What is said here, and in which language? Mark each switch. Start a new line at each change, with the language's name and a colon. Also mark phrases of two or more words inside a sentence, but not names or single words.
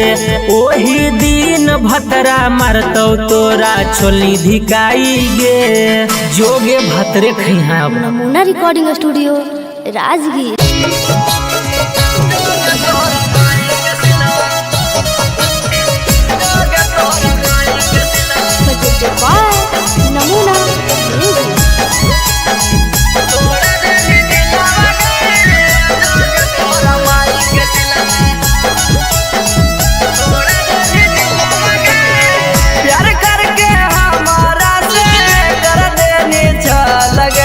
Maithili: ओही दिन भतरा मारतौ तोरा छोली धिकाई गे। जोगे भतरे खैहा। नमूना रिकॉर्डिंग स्टूडियो राजगीर।
English: presented by Namuna Music.
Maithili: प्यार करके हमारा से कर देनी लगे।